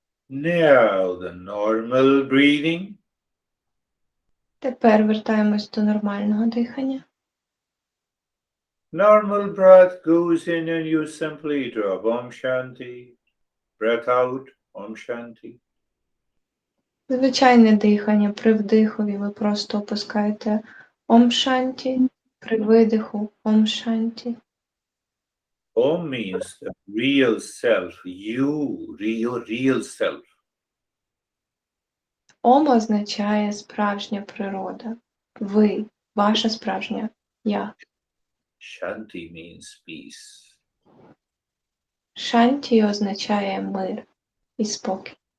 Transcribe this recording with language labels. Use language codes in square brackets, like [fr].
[en] Now the normal breathing. [uk] Тепер вертаємось до нормального дихання. [en] Normal breath goes in and you simply drop Om Shanti. Breath out, Om Shanti. [uk] Звичайне дихання. При вдихові ви просто опускаєте Ом Шанті, при видиху Ом Шанті. [en] Om means the real self, your real self. [uk] Ом означає справжня природа. Ви, ваша справжня я. [en] Shanti means peace. [uk] Шанті означає мир і спокій.